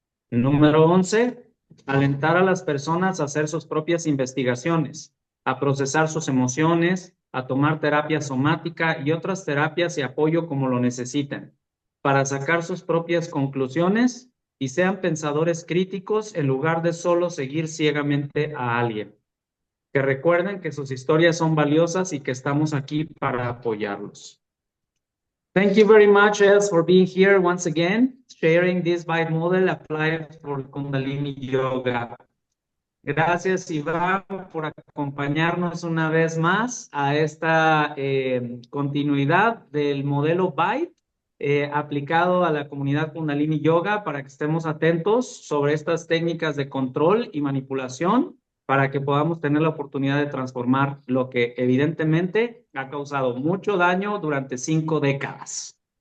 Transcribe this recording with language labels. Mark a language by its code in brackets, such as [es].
[es] Número 11, alentar a las personas a hacer sus propias investigaciones, a procesar sus emociones, a tomar terapia somática y otras terapias y apoyo como lo necesiten, para sacar sus propias conclusiones y sean pensadores críticos en lugar de solo seguir ciegamente a alguien. Que recuerden que sus historias son valiosas y que estamos aquí para apoyarlos. [en] Thank you very much, Els, for being here once again, sharing this Vibe model applied for Kundalini Yoga. [es] Gracias, Iván, por acompañarnos una vez más a esta continuidad del modelo Vibe aplicado a la comunidad Kundalini Yoga para que estemos atentos sobre estas técnicas de control y manipulación para que podamos tener la oportunidad de transformar lo que evidentemente ha causado mucho daño durante 5 décadas.